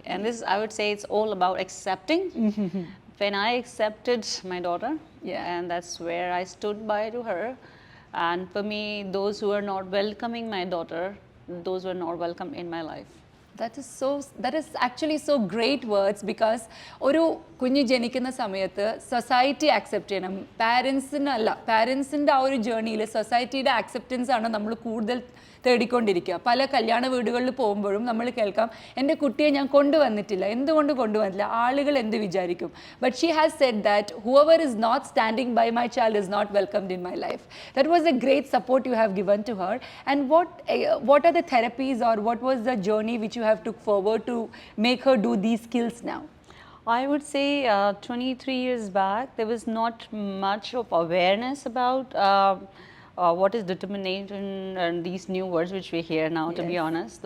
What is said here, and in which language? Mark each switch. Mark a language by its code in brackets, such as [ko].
[en] And this, I would say, it's all about accepting. When I accepted my daughter, and that's where I stood by to her. And for me, those who are not welcoming my daughter, those were not welcome in my life. That is actually so great words, because [ml] ഒരു കുഞ്ഞ് ജനിക്കുന്ന സമയത്ത് society accept ചെയ്യണം. പാരൻസിൻ്റെ ആ ഒരു ജേർണിയിൽ സൊസൈറ്റിയുടെ acceptance ആണ് നമ്മൾ കൂടുതൽ തേടിക്കൊണ്ടിരിക്കുക. പല കല്യാണ വീടുകളിൽ പോകുമ്പോഴും നമ്മൾ കേൾക്കാം, എൻ്റെ കുട്ടിയെ ഞാൻ കൊണ്ടുവന്നിട്ടില്ല, എന്തുകൊണ്ട് കൊണ്ടുവന്നില്ല, ആളുകൾ എന്ത് വിചാരിക്കും. [en] But she has said that whoever is not standing by my child is not welcomed in my life. That was a great support you have given to her. And what are the therapies or what was the journey which you have took forward to make her do these skills now? I would say 23 years back, there was not much of awareness about what is determination and these new words which we hear now, to be honest.